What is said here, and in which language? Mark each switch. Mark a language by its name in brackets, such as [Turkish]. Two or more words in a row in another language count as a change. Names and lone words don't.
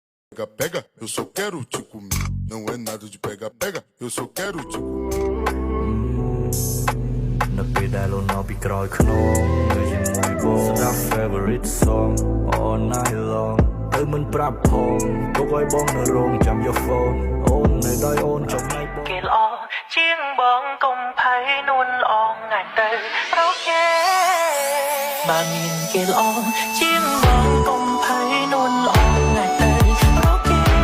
[Portuguese] Pega, pega, eu só quero te comer. Não é nada de pega, pega, eu só quero te comer. [Khmer] នៅពេលដែលលោកនៅពីក្រោយខ្នងនៅជាមួយបងស្ដាប់ [English] favorite song all night long [Khmer] ទៅមិនប្រាប់ផងទុកឲ្យបងនៅរោងចាំយក phone អូននៅដោយអូនចំណាយបងគេល្អជាងបងកុំភ័យនួនល្អងាយទៅរកគេបានមានគេល្អជាងបងកុំភ័យនួនល្អងាយទៅរកគេ